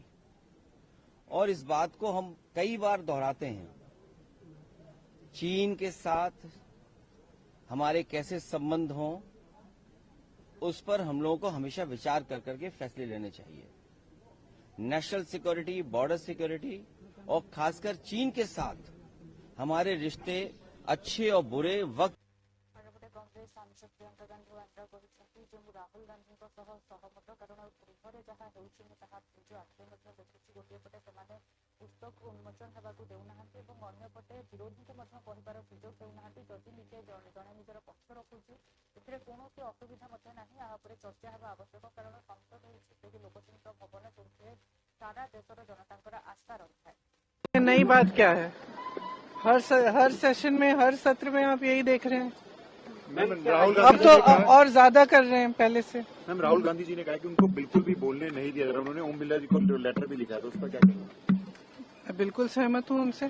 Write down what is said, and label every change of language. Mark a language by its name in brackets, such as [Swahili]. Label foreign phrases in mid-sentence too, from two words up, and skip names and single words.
[Hindi] और इस बात को हम कई बार दोहराते हैं, चीन के साथ हमारे कैसे संबंध हों उस पर हम लोगों को हमेशा विचार कर करके फैसले लेने चाहिए। [English] national security, border security [Hindi] और खासकर चीन के साथ हमारे रिश्ते अच्छे और बुरे वक्त [Odia] ଅନ୍ୟପଟେ କଂଗ୍ରେସ ସାଂସଦ ପ୍ରିୟଙ୍କା ଗାନ୍ଧୀ ୱାଡ୍ରା କହିଛନ୍ତି ଯେ ମୁଁ ରାହୁଲ ଗାନ୍ଧୀଙ୍କ ସହ ସହମତ କାରଣ ଗୃହରେ ଯାହା ହେଉଛି ମୁଁ ତାହା ନିଜ ଆଖିରେ ମଧ୍ୟ ଦେଖୁଛି। ଗୋଟିଏ ପଟେ ସେମାନେ ପୁସ୍ତକ ଉନ୍ମୋଚନ ହେବାକୁ ଦେଉନାହାନ୍ତି ଏବଂ ଅନ୍ୟପଟେ ବିରୋଧୀଙ୍କୁ ମଧ୍ୟ କହିବାର ସୁଯୋଗ ଦେଉନାହାନ୍ତି। ଯଦି ନିଜେ ଜଣେ ନିଜର ପକ୍ଷ ରଖୁଛି ଏଥିରେ କୌଣସି ଅସୁବିଧା ମଧ୍ୟ ନାହିଁ। ଏହା ଉପରେ ଚର୍ଚ୍ଚା ହେବା ଆବଶ୍ୟକ କାରଣ ସଂସଦ ହେଉଛି ସେହି ଲୋକତାନ୍ତ୍ରିକ ଭବନ ଯେଉଁଥିରେ ସାରା ଦେଶର ଜନତାଙ୍କର ଆସ୍ଥା ରହିଥାଏ। [Hindi] नई बात क्या है? हर सेशन में, हर सत्र में आप यही देख रहे हैं। मैम राहुल अब गांधी तो जी ने कहा, और ज्यादा कर रहे हैं पहले से। मैम राहुल गांधी जी ने कहा कि उनको बिल्कुल भी बोलने नहीं दिया जा रहा। उन्होंने ओम बिरला जी को लेटर भी लिखा था, उस पर क्या कहेंगे? मैं बिल्कुल सहमत हूं उनसे।